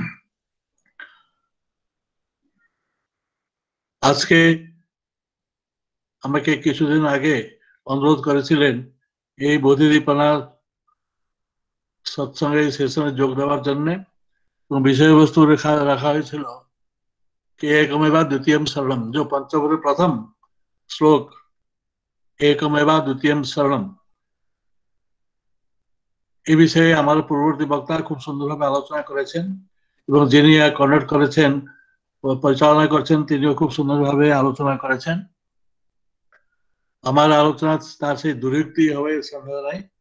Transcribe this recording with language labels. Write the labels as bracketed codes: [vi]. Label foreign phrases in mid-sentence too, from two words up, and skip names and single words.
[bn] আজকে আমাকে কিছুদিন আগে অনুরোধ করেছিলেন এই বোধিদীপনার সৎসঙ্গে সেশনে যোগ দেওয়ার জন্য, এবং বিষয়বস্তু রাখা হয়েছিল [hi] कि एकमेवा द्वितीयम शरणम, जो पंचकोश प्रथम श्लोक एकमेवा द्वितीयम शरणम, [bn] এই বিষয়ে আমার পূর্ববর্তী বক্তা খুব সুন্দরভাবে আলোচনা করেছেন এবং যিনি কন্ডাক্ট করেছেন পরিচালনা করছেন তিনিও খুব সুন্দরভাবে আলোচনা করেছেন। আমার আলোচনা তার সেই দুর্নীতি হবে সন্দেহ নাই।